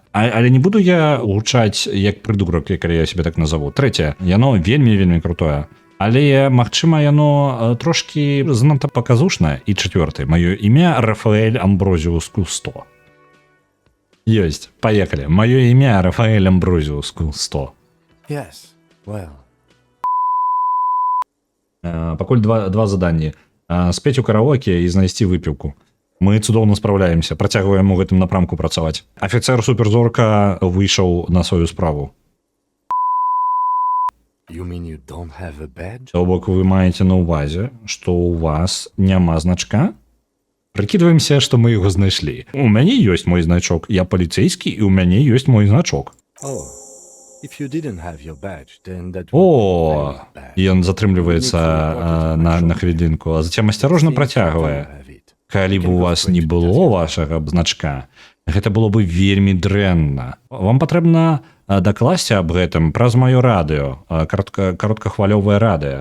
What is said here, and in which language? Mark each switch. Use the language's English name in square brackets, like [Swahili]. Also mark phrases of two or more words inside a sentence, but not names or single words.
[Belarusian] Але не буду я гучаць як прыдурак, калі я себе так назову. Трэцяе, яно вельмі крутое. Але, магчыма, яно трошкі занадта паказушнае. І чацвёртае, маё імя Рафаэль Амброзіус Кусто. Ёсць, паехалі. Маё імя Рафаэль Амброзіус Кусто. [English] Yes, well. [Belarusian] Пакуль два заданні. Спець у караоке і знайсці выпіўку. Мы цудоўна спраўляемся, працягваем у гэтым напрамку працаваць. Афіцэр суперзорка выйшаў на сваю справу. [English] You mean you don't have a badge? [Belarusian] То бок вы маеце на ўвазе, што ў вас няма значка? Прыкідваемся, што мы яго знайшлі. У мяне ёсць мой значок, я паліцейскі, і ў мяне ёсць мой значок. [English] Oh, if you didn't have your badge, then that would [Belarusian] О, [English] be very bad. [Belarusian] ён затрымліваецца на хвілінку, а затем асцярожна працягвае. Калі б у вас не было вашага значка, гэта было бы вельмі дрэнна. Вам патрэбна дакласці аб гэтым праз маё радыё, кароткахвалёвае радыё.